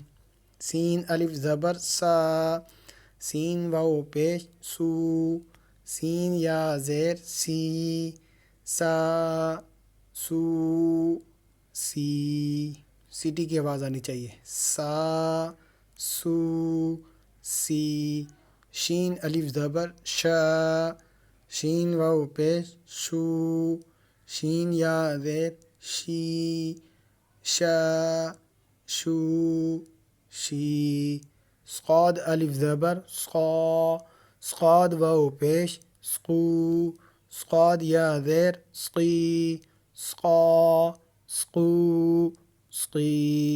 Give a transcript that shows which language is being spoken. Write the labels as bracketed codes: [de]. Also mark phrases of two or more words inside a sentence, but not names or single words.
[ur] سین الف زبر سا، سین واو پیش سو، سین یا زیر سی، سا، سو، سی. سیٹی کی آواز آنی چاہیے. سا، سو، سی. شین الف زبر شا، شین واو پیش شو، شین یا زیر شی، شا، شو، شی. صاد الف زبر صا، صاد واو پیش سقو، صاد یا زیر سقی، سقا، سقو، سقی.